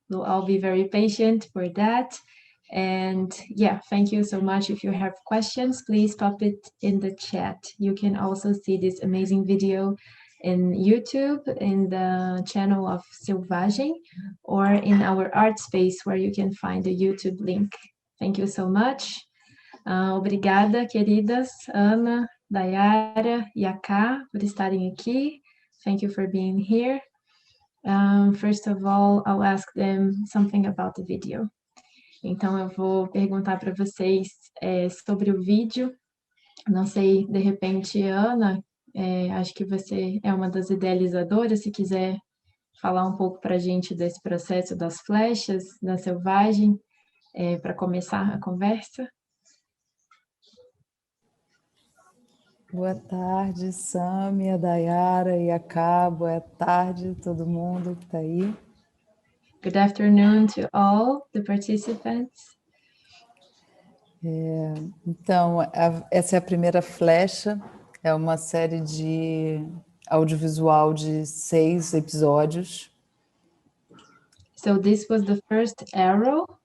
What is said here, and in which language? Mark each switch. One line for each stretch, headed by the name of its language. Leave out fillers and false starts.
English: We'll all be very patient for that. And yeah, thank you so much. If you have questions, please pop it in the chat. You can also see this amazing video in YouTube, in the channel of Silvagem, or in our art space where you can find the YouTube link. Thank you so much.
Portuguese: Obrigada, queridas, Ana, Dayara e Aká, por estarem aqui.
English: Thank you for being here. First of all, I'll ask them something about the video.
Portuguese: Então, eu vou perguntar para vocês sobre o vídeo. Não sei, de repente, Ana, acho que você é uma das idealizadoras, se quiser falar um pouco para a gente desse processo das flechas, da selvagem, para começar a conversa. Boa tarde, Sâmia, Dayara e Aká. Boa tarde, todo mundo que está aí.
English: Good afternoon to all the participants.
Portuguese: Então, essa é a primeira flecha, é uma série de audiovisual de 6 episódios.
English: So this was the first arrow.